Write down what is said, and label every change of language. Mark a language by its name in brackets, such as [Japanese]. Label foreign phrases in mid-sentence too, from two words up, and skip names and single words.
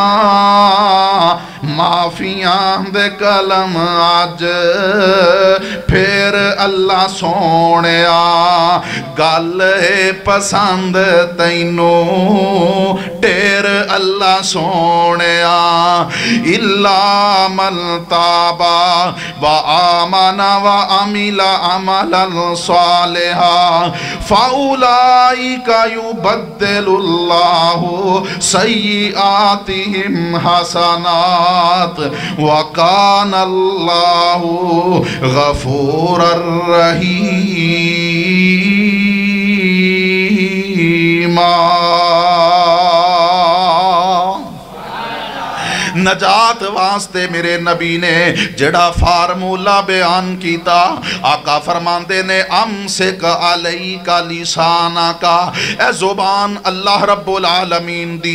[Punjabi] ਮਾਫ਼ੀਆਂ ਦੇ ਕਲਮ ਅੱਜ ਫਿਰ ਅੱਲਾਹ ਸੋਹਣਿਆ, ਗੱਲ ਏ ਪਸੰਦ ਤੈਨੂੰ ਟੇਰ ਅੱਲਾਹ ਸੋਹਣਿਆ। [Arabic] إلا من تاب و آمن و عمل عملا صالحا فأولئك يبدل الله سيئاتهم حسنات و كان الله غفورا رحيما. [Punjabi] نجات واسطے میرے نبی نے جڑا فارمولا بیان کیتا، آقا فرماندے نے [Arabic] امسک علیکا لسانا کا، [Punjabi] اے زبان [Arabic] اللہ رب العالمین [Punjabi] دی